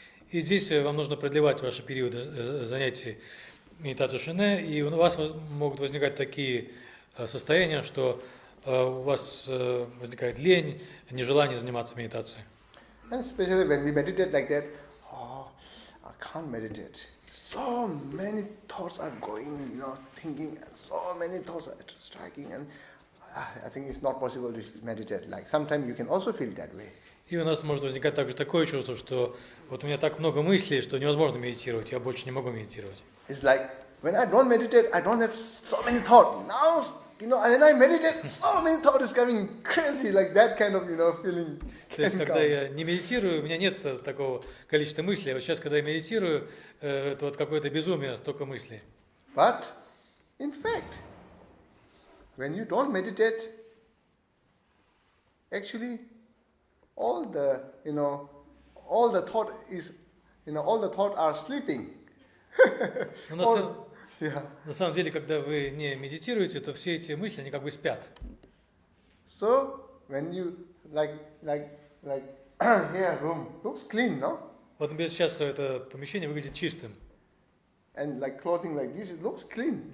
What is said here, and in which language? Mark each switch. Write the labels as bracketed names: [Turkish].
[Russian] И здесь вам нужно продлевать ваши периоды занятий медитацией шине, и у вас могут возникать такие состояния, что у вас возникает лень, нежелание заниматься медитацией. [English] And especially when we meditate like that, I can't meditate. So many thoughts are going, thinking, and so many thoughts are striking, and I think it's not possible to meditate. Like sometimes you can also feel that way. [Russian] И у нас может возникать также такое чувство, что вот у меня так много мыслей, что невозможно медитировать, я больше не могу медитировать. [English] It's like when I don't meditate, I don't have so many thoughts. Now, when I meditate, so many thoughts is coming crazy, like that kind of, feeling. [Russian] То есть, когда я не медитирую, у меня нет такого количества мыслей. А вот сейчас, когда я медитирую, это вот какое-то безумие, столько мыслей. [English] But, in fact, when you don't meditate, actually, all the thought is, all the thought are sleeping. [Russian] На самом деле, когда вы не медитируете, то все эти мысли, они как бы спят. [English] So, when you like here room looks clean, no? [Russian] Вот, например, сейчас это помещение выглядит чистым, [English] And like clothing like this, it looks clean.